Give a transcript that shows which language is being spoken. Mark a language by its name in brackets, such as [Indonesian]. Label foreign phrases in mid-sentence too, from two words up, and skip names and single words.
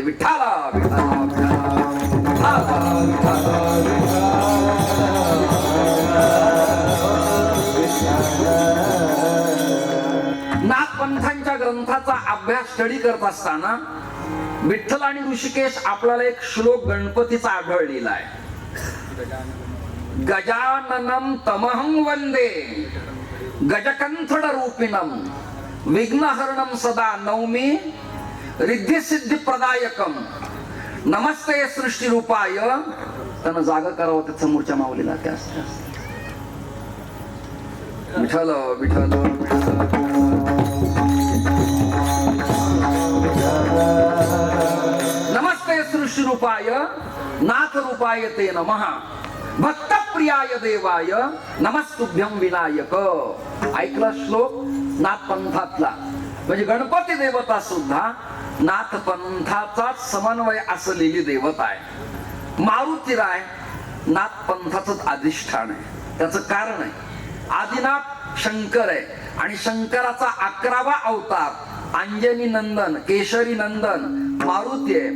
[Marathi] विठाला विठाला नाथपंथांच्या ग्रंथाचा अभ्यास स्टडी करत असताना विठ्ठल आणि ऋषिकेश आपल्याला एक श्लोक गणपतीचा आढळलेला आहे. [Sanskrit] गजाननम तमहं वंदे गजकंठड रूपिणम विघ्नहरणम सदा नौमी रिद्धी सिद्धी प्रदायकम नमस्ते सृष्टी रूपाय. [Marathi] त्यानं जागा करावं त्या समोरच्या माऊलीला. [Sanskrit] त्या विठ्ठल विठ्ठल नमस्ते सृष्टी रूपाय नाथ रूपाय ते नमः भक्त प्रियाय देवाय नमस्तुभ्यं विनायक. [Marathi] ऐकला श्लोक नाथपंथातला. म्हणजे गणपती देवता सुद्धा नाथपंथाचा समन्वय असलेली देवता आहे. मारुतीराय नाथपंथाच अधिष्ठान आहे. त्याचं कारण आहे, आदिनाथ शंकर आहे आणि शंकराचा 11वा अवतार अंजनी नंदन केशरी नंदन मारुती आहे.